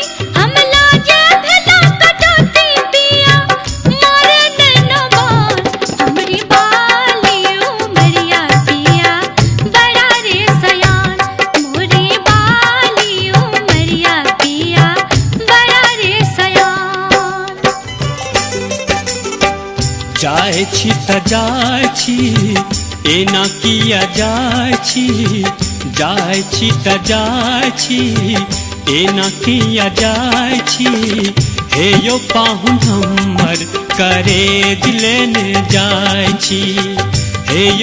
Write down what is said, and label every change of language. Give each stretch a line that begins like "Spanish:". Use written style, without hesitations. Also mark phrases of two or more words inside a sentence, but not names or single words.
Bhojpuri: पिया मारे नैनो बान हमरी बालियो मरिया पिया बड़ा रे सयान मोरी बालियो मरिया पिया बड़ा रे सयान
Maithili: जाय छी त जाय छी एना किया जाय छी जाय छी त जाय छी एना किया जाय छी हे यो पाहुन हमर करे दिलेन जाय छी हे यो